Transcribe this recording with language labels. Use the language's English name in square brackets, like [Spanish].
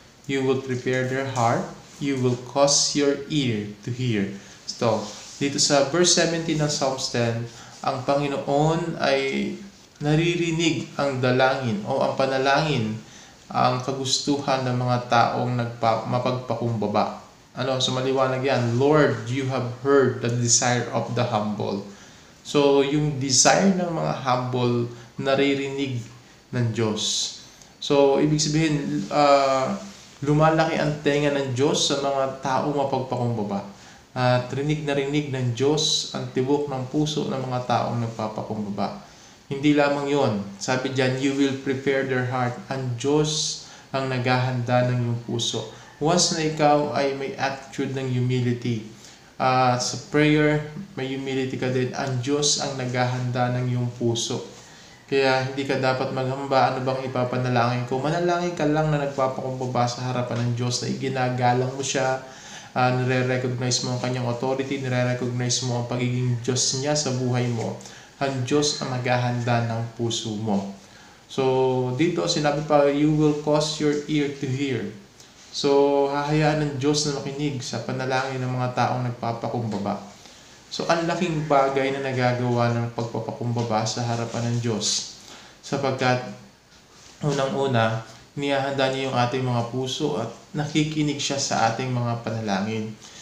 [English] You will prepare their heart. You will cause your ear to hear. [Filipino] So, dito sa verse 17 ng Psalms 10, ang Panginoon ay naririnig ang dalangin o ang panalangin, ang kagustuhan ng mga taong mapagpakumbaba. So maliwanag yan, [English] Lord, you have heard the desire of the humble. [Filipino] So yung desire ng mga humble, naririnig ng Diyos. So ibig sabihin, lumalaki ang tenga ng Diyos sa mga taong mapagpakumbaba. At rinig na rinig ng Diyos ang tibok ng puso ng mga taong nagpapakumbaba. Hindi lamang yon. Sabi diyan, [English] you will prepare their heart. [Filipino] Ang Diyos ang naghahanda ng iyong puso. Once na ikaw ay may attitude ng humility, sa prayer, may humility ka din, ang Diyos ang naghahanda ng iyong puso. Kaya hindi ka dapat maghamba, ano bang ipapanalangin ko? Manalangin ka lang na nagpapakumbaba sa harapan ng Diyos, na iginagalang mo siya, nire-recognize mo ang kanyang authority, nire-recognize mo ang pagiging Diyos niya sa buhay mo. Ang Diyos ang naghahanda ng puso mo. So, dito sinabi pa, [English] you will cause your ear to hear. [Filipino] So, hahayaan ng Diyos na makinig sa panalangin ng mga taong nagpapakumbaba. So, ang laking bagay na nagagawa ng pagpapakumbaba sa harapan ng Diyos. Sapagkat, unang-una, niyahanda niya yung ating mga puso at nakikinig siya sa ating mga panalangin.